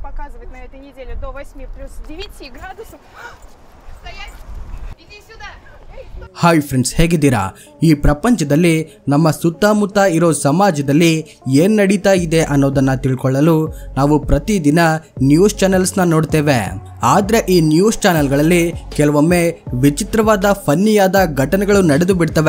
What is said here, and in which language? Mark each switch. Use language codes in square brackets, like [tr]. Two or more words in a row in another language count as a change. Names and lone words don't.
[ru] показывать на этой неделе до 8 плюс 9 градусов. Стоять! Иди сюда! [en] Hi friends, [kn] ಹೇಗಿದ್ದೀರಾ? ಈ ಪ್ರಪಂಚದಲ್ಲಿ ನಮ್ಮ ಸುತ್ತಮುತ್ತ ಇರೋ ಸಮಾಜದಲ್ಲಿ ಏನು ನಡೀತಾ ಇದೆ ಅನ್ನೋದನ್ನ ತಿಳ್ಕೊಳ್ಳಲು ನಾವು ಪ್ರತಿದಿನ [en] news channelsನ [kn] ನೋಡ್ತೇವೆ. ಆದರೆ ಈ [en] news channelಗಳಲ್ಲಿ [kn] ಕೆಲವೊಮ್ಮೆ ವಿಚಿತ್ರವಾದ ಫನ್ನಿಯಾದ ಘಟನೆಗಳು ನಡೆದು ಬಿಡ್ತವೆ.